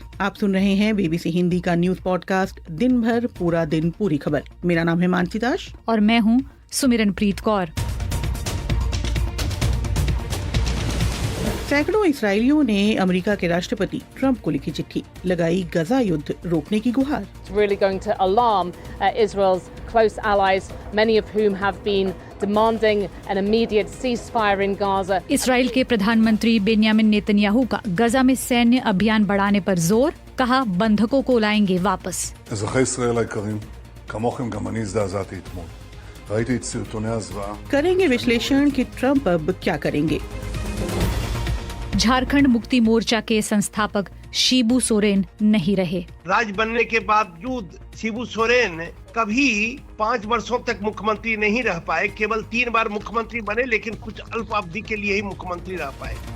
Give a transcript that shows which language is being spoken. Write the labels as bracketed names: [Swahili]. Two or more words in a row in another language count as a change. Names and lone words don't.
[Hindi] आप सुन रहे हैं बीबीसी हिंदी का [English] news podcast [Hindi] दिन भर पूरा दिन पूरी खबर। मेरा नाम है मानसी दास और मैं हूं सुमिरनप्रीत कौर। सैकड़ों इसराइलियों ने अमेरिका के राष्ट्रपति ट्रंप को लिखी चिट्ठी, लगाई गजा युद्ध रोकने की गुहार। [English] Really going to alarm Israel's close allies, many of whom have been demanding an immediate ceasefire in Gaza. [Hindi] इसराइल के प्रधानमंत्री बेन्यामिन नेतन्याहू का गजा में सैन्य अभियान बढ़ाने पर जोर, कहा बंधकों को लाएंगे वापस। [Hebrew] אזרחי ישראל היקרים, כמוכם גם אני הזדעזעתי אתמול. ראיתי את סרטוני הזוועה. [Hindi] करेंगे विश्लेषण कि ट्रंप अब क्या करेंगे। झारखंड मुक्ति मोर्चा के संस्थापक शिबू सोरेन नहीं रहे। राज बनने के बावजूद शिबू सोरेन कभी 5 वर्षों तक मुख्यमंत्री नहीं रह पाए, केवल 3 बार मुख्यमंत्री बने, लेकिन कुछ अल्प अवधि के लिए ही मुख्यमंत्री रह पाए।